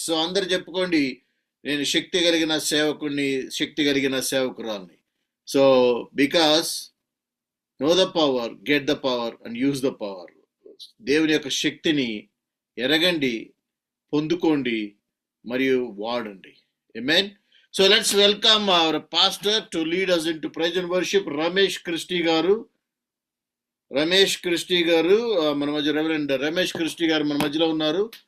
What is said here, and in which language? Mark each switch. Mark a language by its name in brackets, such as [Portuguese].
[Telugu] So అందరు చెప్పుకోండి, నేను శక్తి కలిగిన సేవకుడిని, శక్తి కలిగిన సేవకురాల్ని. [English] So because know the power, get the power and use the power. [Telugu] దేవుని యొక్క శక్తిని ఎరగండి, పొందుకోండి మరియు వాడండి. ఆమేన్. [English] So let's welcome our pastor to lead us into praise and worship, Ramesh Christy garu. [Telugu] Ramesh Christy garu, మన మధ్య రెవరెండ్ రమేష్ క్రిస్టీ గారు మన మధ్యలో ఉన్నారు.